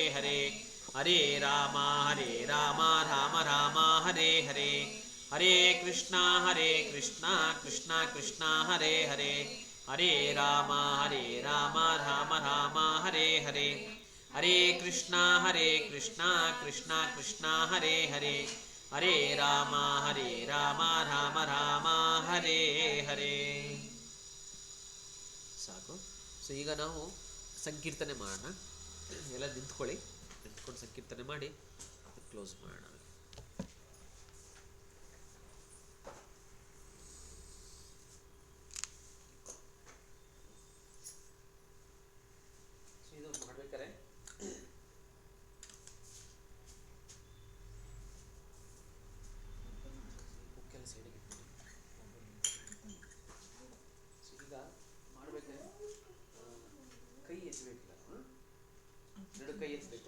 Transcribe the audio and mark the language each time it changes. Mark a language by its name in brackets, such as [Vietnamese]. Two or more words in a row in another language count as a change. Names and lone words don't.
[Kannada] ಹರೇ, ಹರೇ ರಾಮ ರಾಮ ರಾಮ ಹರೇ ಹರೇ, ಹರೇ ಕೃಷ್ಣ ಕೃಷ್ಣ ಕೃಷ್ಣ ಹರೇ ಹರೇ, ಹರೇ ರಾಮ ರಾಮ ರಾಮ ಹರೇ ಹರೇ, ಹರೇ ಕೃಷ್ಣ ಕೃಷ್ಣ ಕೃಷ್ಣ ಹರೇ ಹರೇ, ಹರೇ ರಾಮ ರಾಮ ರಾಮ ಹರೇ ಹರೇ. ಸಾಕು. ಸೊ ಈಗ ನಾವು ಸಂಕೀರ್ತನೆ ಮಾಡೋಣ. ಎಲ್ಲ ನಿಂತ್ಕೊಳ್ಳಿ, ನಿಂತ್ಕೊಂಡು ಸಂಕೀರ್ತನೆ ಮಾಡಿ ಕ್ಲೋಸ್ ಮಾಡೋಣ. ಇದು ಮಾಡ್ಬೇಕಾರೆ ಬುಕ್ಕೆಲ್ಲ ಸೈಡಿಗೆ ಈಗ ಮಾಡ್ಬೇಕಾದ್ರೆ ಕೈ ಎತ್ತಬೇಕಿಲ್ಲ, ಎರಡು ಕೈ ಎತ್ತಬೇಕು.